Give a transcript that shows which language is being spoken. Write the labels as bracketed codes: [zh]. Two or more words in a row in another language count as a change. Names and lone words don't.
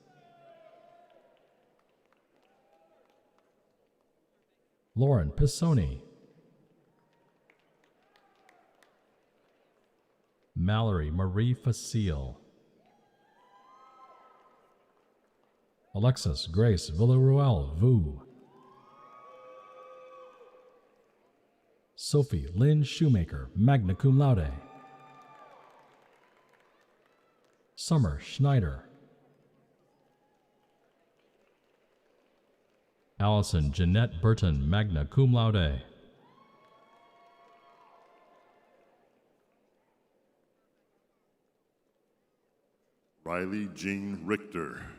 [en] Lauren Pisoni, Mallory Marie Facile, Alexis Grace Villaruel Vu, Sophie Lynn Shoemaker, [la] magna cum laude, [en] Summer Schneider, Allison Jeanette Burton, [la] magna cum laude, [en] Riley Jean Richter.